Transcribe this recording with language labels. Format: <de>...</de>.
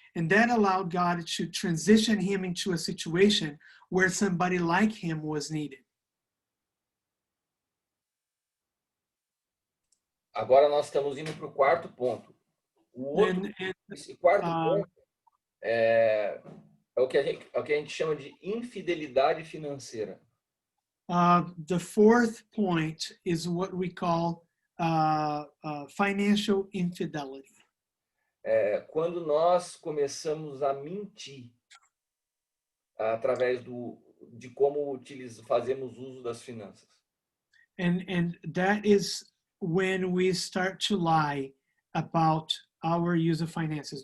<en>And that allowed God to transition him into a situation where somebody like him was needed.</en> <pt>Agora nós estamos indo para o quarto ponto. Esse quarto ponto é o que a gente chama de infidelidade financeira.</pt> <en>The fourth point is what we call financial infidelity.</en> <pt>Quando nós começamos a mentir através de como fazemos uso das finanças.</pt> <en>And that is when we start to lie about our use of finances.</en>